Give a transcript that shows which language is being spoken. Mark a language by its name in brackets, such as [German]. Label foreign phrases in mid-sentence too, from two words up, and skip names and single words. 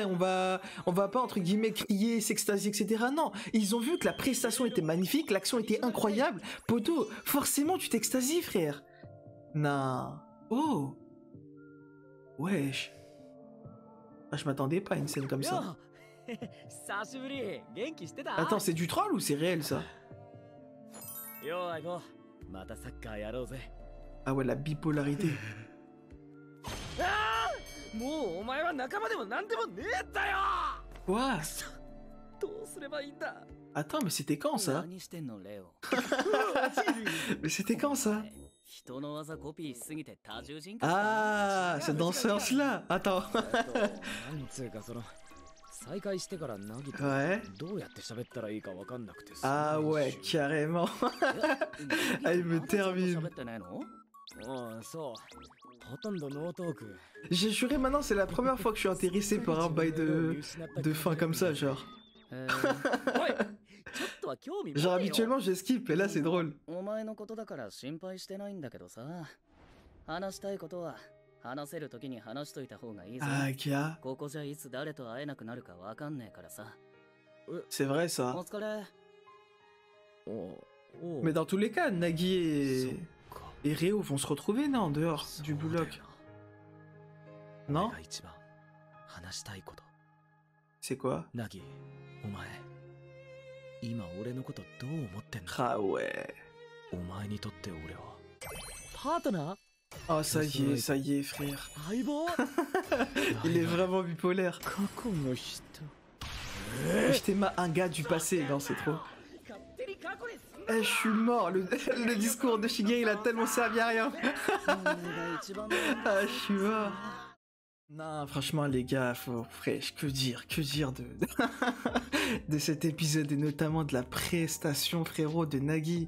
[French] On va pas, entre guillemets, crier, s'extasier, etc. Non, ils ont vu que la prestation était magnifique, l'action était incroyable. Poto, forcément, tu t'extasies, frère. Non. Oh. Wesh. Ah, je m'attendais pas à une scène comme ça. [Japanese] 久しぶり元気してた [French] Attends, c'est du troll ou c'est réel, ça? [Japanese] ようアゴまたサッカーやろうぜ [French] Ah ouais, la bipolarité. [Japanese] もうお前は仲間でも何でもねえんだよ [French] Quoi? Attends, mais c'était quand ça? [Japanese] 何してんのレオ [French] Mais c'était quand ça? [Japanese] 人の技コピーしすぎて多重人格 [French] Ah, c'est dans ce sens-là. Attends. [Japanese] なんつうかその再会してからナギと [French] Ouais. [Japanese] どうやって喋ったらいいかわかんなくてさ [French] Ah ouais, carrément. Ah, il me termine. [Japanese] 喋ってないのうんそうほとんどノートーク [French] J'ai juré maintenant, c'est la première fois que je suis intéressé par un bail de fin comme ça, genre. [Japanese] おいちょっとは興味持て [French] Genre [Japanese] よ [French] habituellement je skip et là c'est drôle. [Japanese] お前のことだから心配してないんだけどさ話したいことは話せるときに話しといた方がいいぞ [French] Ah, Kia. [Japanese] ここじゃいつ誰と会えなくなるかわかんねえからさ [French] C'est vrai [Japanese] お [French] ça. [Japanese] 疲れ [French] Mais dans tous les cas, Nagi et Ryo vont se retrouver, non, en dehors du bloc. Non? [Japanese] が一番話したいこと [French] C'est quoi? [Japanese] ナギお前今俺のことどう思ってんの [French] Ah ouais. [Japanese] お前にとって俺はパートナー [French] Oh ça y est, frère. [Japanese] 相棒 [French] Il est vraiment bipolaire. [Japanese] 過去の人 [French] J'étais un gars du passé, non, c'est trop. Eh, je suis mort, le discours de Shigei il a tellement servi à rien. Ah, je suis mort. Non, franchement, les gars, frère, que dire de cet épisode et notamment de la prestation, frérot, de Nagi.